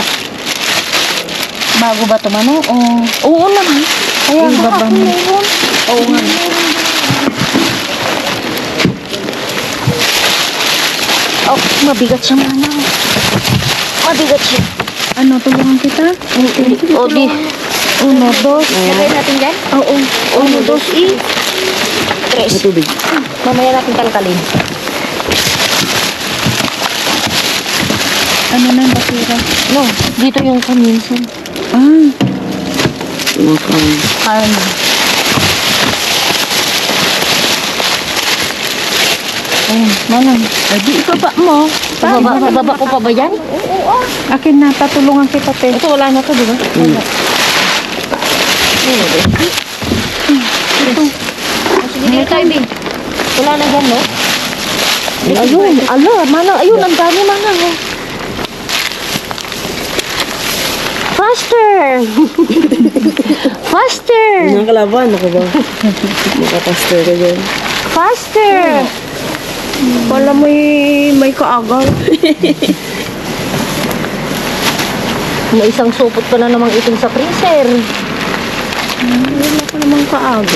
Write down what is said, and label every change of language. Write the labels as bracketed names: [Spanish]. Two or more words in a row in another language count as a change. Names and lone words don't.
[Filipino] Bago ba ito mano? Oo naman. Kaya Yung baba mo. meron. Oo nga. Oh, mabigat siya mana. Mabigat siya. Ano, tulungan kita? O di. Uno, dos. Lagay natin dyan? Oo. Uno, dos, tres. Matubig. Mamaya natin kalkalin. Ano na yung basura? No, dito yung kaminsan. Ah, Mukhang. Ano? Ayun, manang. di ibaba mo. Baba ko pa ba yan? Akin na, tatulungan kita, te. Ito wala na to, di ba? Wala. Ito. Sige, dito tayo, Bing. Wala na dyan, no? Ayun, manang. Ayun, ang dami, manang. Oh. Faster! Faster! Ang kalaban, ako ba? Makapaster ka dyan. Faster! Wala may kaagal. May isang supot pa na namang itim sa freezer. Wala ka namang kaagal.